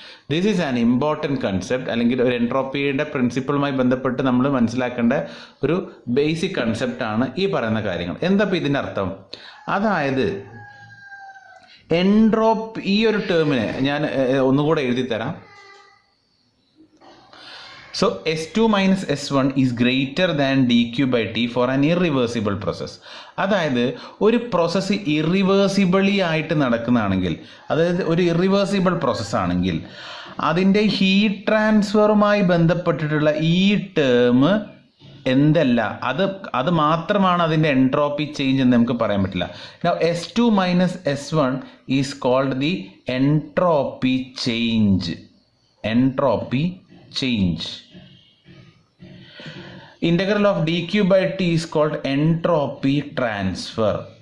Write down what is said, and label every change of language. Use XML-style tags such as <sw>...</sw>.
<en>this is an important concept,</en> <ml>അല്ലെങ്കിൽ ഒരു എൻട്രോപ്പിയുടെ പ്രിൻസിപ്പിളുമായി ബന്ധപ്പെട്ട് നമ്മൾ മനസ്സിലാക്കേണ്ട ഒരു ബേസിക് കൺസെപ്റ്റാണ് ഈ പറയുന്ന കാര്യങ്ങൾ. എന്താ ഇപ്പോൾ ഇതിൻ്റെ അർത്ഥം? അതായത് എൻട്രോപ്പി, ഈ ഒരു ടേമിനെ ഞാൻ ഒന്നുകൂടെ എഴുതി തരാം.</ml> <en>So S2 minus S1 is greater than dq/t for an irreversible process.</en> <ml>അതായത് ഒരു പ്രോസസ്സ് ഇറിവേഴ്സിബിളി ആയിട്ട് നടക്കുന്നതാണെങ്കിൽ, അതായത് ഒരു ഇറിവേഴ്സിബിൾ പ്രോസസ്സാണെങ്കിൽ അതിൻ്റെ ഹീറ്റ് ട്രാൻസ്ഫറുമായി ബന്ധപ്പെട്ടിട്ടുള്ള ഈ ടേം എന്തല്ല, അത് മാത്രമാണ് അതിൻ്റെ എൻട്രോപ്പി ചേഞ്ച് എന്ന് നമുക്ക് പറയാൻ പറ്റില്ല.</ml> <en>Now S2 minus S1 is called the entropy change. Entropy change. Integral of dq/t is called entropy transfer.</en>